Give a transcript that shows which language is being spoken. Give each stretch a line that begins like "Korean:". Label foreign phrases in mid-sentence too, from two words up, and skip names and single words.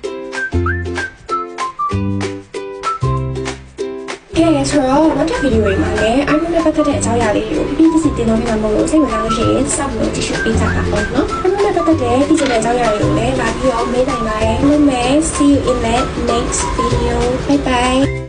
Burmese: ဆိုတော့နောက်တစ်ဗီဒီယိုတွေမှာလည်းအားလုံးနဲ့ပတ်သက်တဲ့အကြောင်းအရာလေးတွေကိုပြပြစီတင်တော့ပြမှာမဟုတ်လို့စိတ်ဝင်စားလို့ရှိရင်စောင့်လို့ကြည့်ရှုပေးကြပါဦးနော်အားလုံးနဲ့ပတ်သက်တဲ့ဒီစတဲ့အကြောင်းအရာတွေကိုလည်းလာပြီးတော့မေးနိုင်ပါတယ်
English: See you in the next video bye bye